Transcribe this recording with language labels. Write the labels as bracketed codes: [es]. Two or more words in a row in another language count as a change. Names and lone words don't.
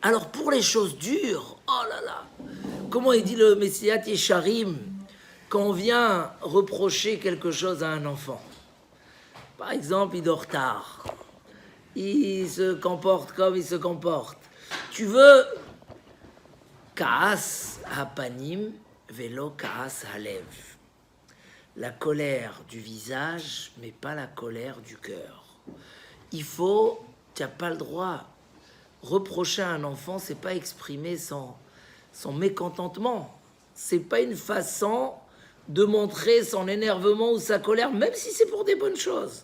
[fr] Alors pour les choses dures, oh là là, comment il dit le Messiat Yesharim quand on vient reprocher quelque chose à un enfant? Par exemple, il dort tard, il se comporte comme il se comporte. Tu veux [he] כעס הפנים ולא כעס הלב. [fr] La colère du visage, mais pas la colère du cœur. Tu n'as pas le droit. Reprocher à un enfant, c'est pas exprimer son mécontentement. C'est pas une façon de montrer son énervement ou sa colère, même si c'est pour des bonnes choses.